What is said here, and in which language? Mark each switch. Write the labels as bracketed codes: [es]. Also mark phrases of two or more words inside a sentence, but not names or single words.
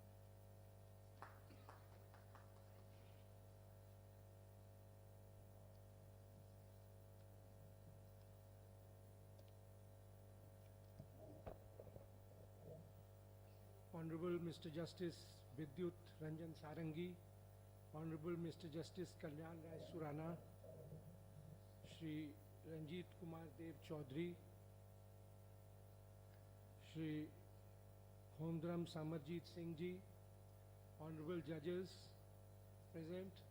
[en] Honorable Mr. Justice Vidyut Ranjan Sarangi, Honorable Mr. Justice Kalyan Rai Surana, Shri Ranjit Kumar Dev Chaudhary, Shri Homdram Samarjit Singh Ji, Honorable Judges present.